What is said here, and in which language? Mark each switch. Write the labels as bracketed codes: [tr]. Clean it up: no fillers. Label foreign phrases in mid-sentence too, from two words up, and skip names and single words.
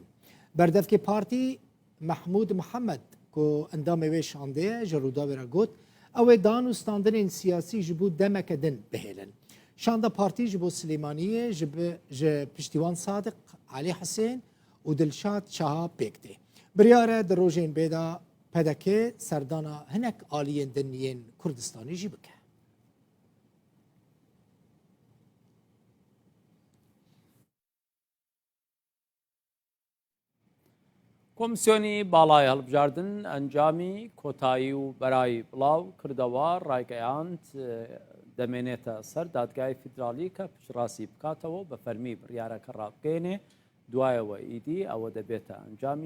[ku] Berdevkê partî Mehmûd Mihemed ku endamê wê şandiye ji Rûdawê re got ew ê dan û standinên siyasî ji bo demeke din bihêlin. Şanda partî ji bo Silêmaniyê ji piştîwan Sadiq Elî Hesên û Dilşad Şaha pêk tê. Biryare di rojên bêda pedekê serdana hinek aliyên diniyên Kurdistanê jî bike. [ckb] کۆمیسیۆنی باڵای هەڵبژاردن ئەنجامی کۆتایی و بەرایی بڵاو کردەوە ڕایگەیاند دەمێنێتە سەر دادگای فیدرالی کە پشتڕاستی بکاتەوە بە فەرمی بڕیارەکە ڕابگەێنێ دوایەوە ئیدی ئەوە دەبێتە ئەنجامی